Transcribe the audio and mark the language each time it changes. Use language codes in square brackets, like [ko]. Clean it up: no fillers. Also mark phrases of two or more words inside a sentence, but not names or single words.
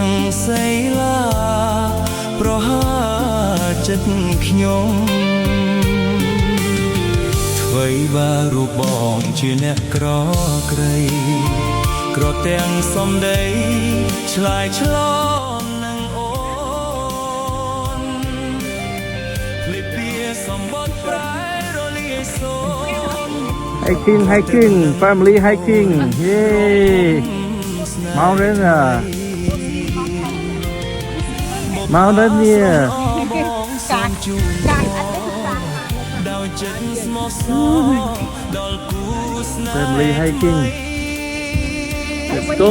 [km] សិលាប្រហាចិត្តខ្ញុំធអ្វីបើរូបបងជាអ្នកក្រក្រៃក្រទាំងសំដីឆ្លើយឆ្លងនឹងអូនភ្លេចពីសម្បត្តិប្រែរលាយសូន [en] hiking family hiking yay mountain mountaineer [km] ដោយចិត្តស្មោះសរដល់គូស្នេហ៍ [en] family hiking let's go